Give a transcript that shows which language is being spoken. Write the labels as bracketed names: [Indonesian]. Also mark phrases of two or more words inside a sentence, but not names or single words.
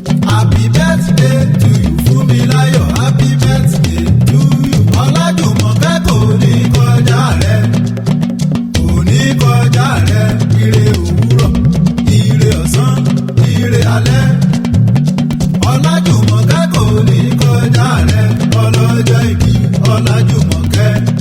[English] Happy birthday to you, Fúnmiláyọ̀. Happy birthday to you. [Yoruba] Ọlájùmọ̀kẹ́ kò ní kọjá rẹ. Kò ní kọjá rẹ. Ire òwúrọ̀, ire ọ̀sán, ire alẹ́. Ọlájùmọ̀kẹ́ kò ní kọjá rẹ. Ọlọ́jọ́ ìbí, Ọlájùmọ̀kẹ́.